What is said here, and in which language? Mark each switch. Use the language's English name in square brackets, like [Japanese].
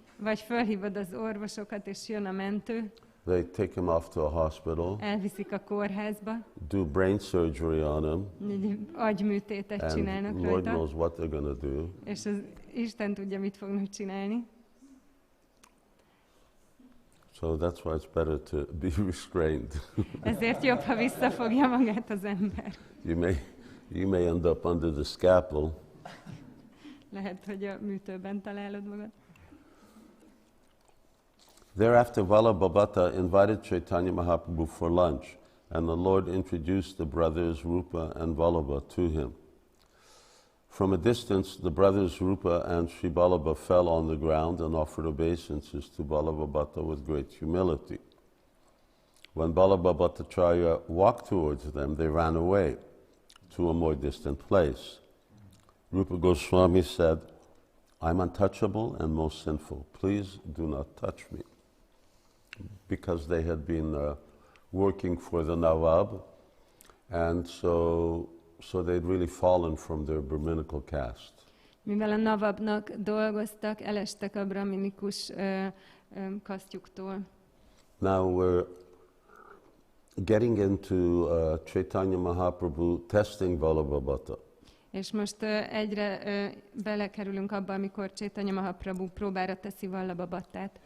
[Hungarian] Vagy felhívod az orvosokat, és jön a mentő. [English] They take him off to a hospital. [Hungarian] Elviszik a kórházba. [English] Do brain surgery on him. [Hungarian] Agyműtétet csinálnak [English] and [Hungarian] rajta. [English] Lord knows what they're going to do. [Hungarian] És az Isten tudja, mit fognak csinálni. [English] So So that's why it's better to be restrained. [Hungarian] Ezért jobb, ha visszafogja magát az ember. [English] You may end up under the scalpel. [Hungarian] Lehet, hogy a műtőben találod magad. [English] Thereafter, Vallabhabhata invited Caitanya Mahaprabhu for lunch, and the Lord introduced the brothers Rūpa and Vallabha to him. From a distance, the brothers Rūpa and Sri Vallabha fell on the ground and offered obeisances to Vallabhabhata with great humility. When Vallabhabhatacharya walked towards them, they ran away to a more distant place. Rūpa Gosvāmī said, "I'm untouchable and most sinful. Please do not touch me." Because they had been working for the Nawab, and so they'd really fallen from their Brahminical caste. [Hungarian] Mivel a Nawabnak dolgoztak, elestek a brahminikus kasztjuktól. [English] Now we're getting into Caitanya Mahaprabhu testing Vallabhabhata. [Hungarian] És most egyre belekerülünk abba, amikor Caitanya Mahaprabhu próbára teszi Vallabhabhatát.